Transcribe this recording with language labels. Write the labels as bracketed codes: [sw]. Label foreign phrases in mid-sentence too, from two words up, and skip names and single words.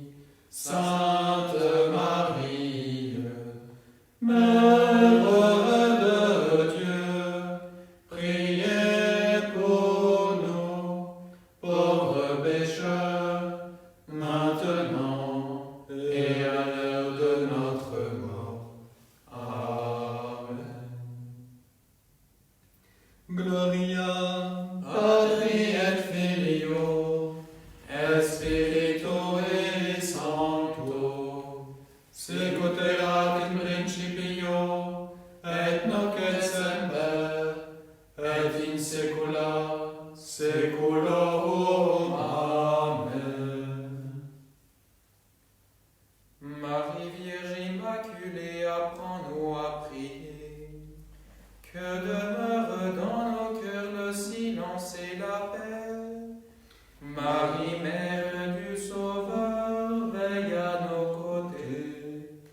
[fr] Sainte Marie, Mère de Dieu, priez pour nous, pauvres pécheurs, maintenant et à l'heure de notre mort. Amen. [la] Gloria, Patri et Filio, et Spiritui Sancto, sicut erat in principio, et nunc et semper, et in saecula saeculorum. [fr] Amen. Marie Vierge Immaculée, apprends-nous à prier. Que demeure dans nos cœurs le silence et la paix. Marie, Mère du Sauveur, veille à nos côtés.